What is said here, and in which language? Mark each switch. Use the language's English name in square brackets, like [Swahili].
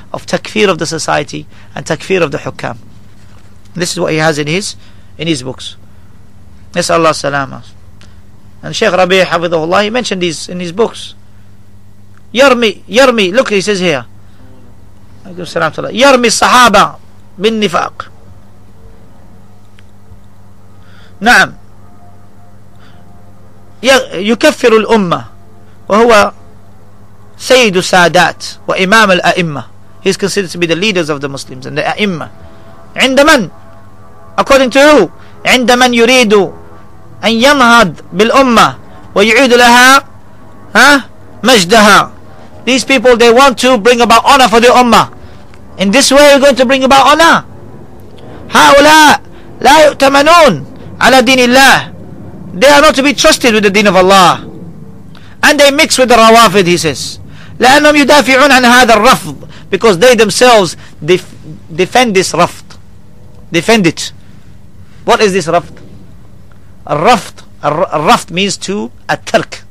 [English] Of takfir of the society and takfir of the hukam. This is what he has in his books. Yes, Allah salama. And Shaykh Rabee hafidhahullah, he mentioned these in his books. Yarmi, look, he says here, Yarmi Sahaba bin Nifaq. [Arabic] نعم يكفر الأمة وهو سيد السادات وإمام الأئمة. [English] He is considered to be the leaders of the Muslims and the أئمة. [Arabic] عند من? [English] According to who? [Arabic] عند من يريد أن ينهض بالأمة ويعيد لها مجدها. [English] These people, they want to bring about honor for the ummah. In this way we're going to bring about honor. [Arabic] هؤلاء لا يؤتمنون على دين الله. [English] They are not to be trusted with the deen of Allah. And they mix with the rawafid, he says. [Arabic] لأنهم يدافعون عن هذا الرفض, [English] because they themselves defend this rafd. Defend it. What is this rafd? الرفض means to الترك.